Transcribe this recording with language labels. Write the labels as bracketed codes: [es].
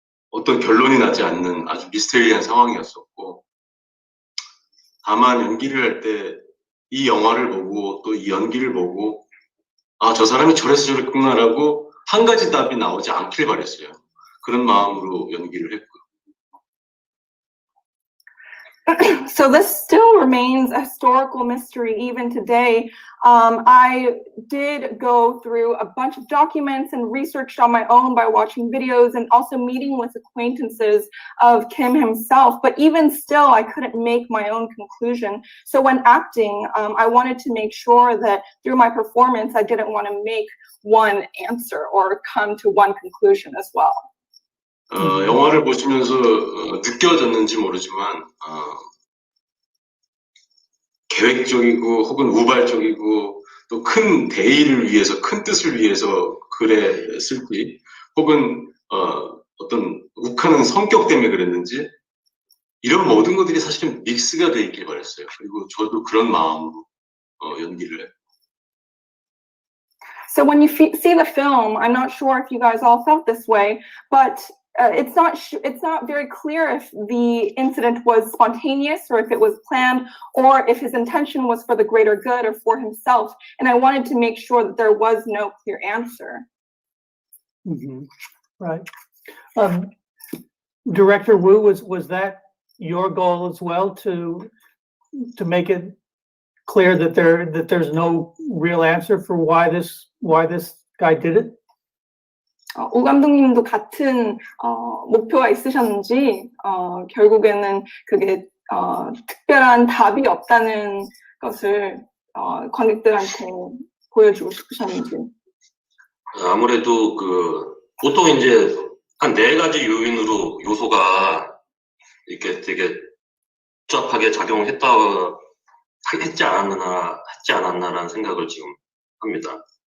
[ko] 어떤 결론이 나지 않는 아주 미스테리한 상황이었었고, 다만 연기를 할 때 이 영화를 보고 또 이 연기를 보고 아, 저 사람이 저래서 저랬구나라고 한 가지 답이 나오지 않길 바랬어요. 그런 마음으로 연기를 했고요. [en] So this still remains a historical mystery even today. I did go through a bunch of documents and researched on my own by watching videos and also meeting with acquaintances of Kim himself. But even still, I couldn't make my own conclusion. So when acting, I wanted to make sure that through my performance, I didn't want to make one answer or come to one conclusion as well. [ko] 영화를 보시면서 느껴졌는지 모르지만 계획적이고 혹은 우발적이고 또 큰 대의를 위해서 큰 뜻을 위해서 글에 쓸지 혹은 어떤 욱하는 성격 때문에 그랬는지 이런 모든 것들이 사실은 믹스가 돼 있길 바랬어요. 그리고 저도 그런 마음으로 연기를 했고. [en] So when you see the film, I'm not sure if you guys all felt this way, but it's not very clear if the incident was spontaneous or if it was planned or if his intention was for the greater good or for himself. And I wanted to make sure that there was no clear answer. Mm-hmm. Right. Director Wu, was that your goal as well to make it clear that there's no real answer for why this guy did it? [ko] 오 감독님도 같은 목표가 있으셨는지 결국에는 그게 특별한 답이 없다는 것을 관객들한테 보여주고 싶으셨는지. 아무래도 보통 이제 한 4가지 요소가 이렇게 되게 복잡하게 작용을 했지 않았나라는 생각을 지금 합니다.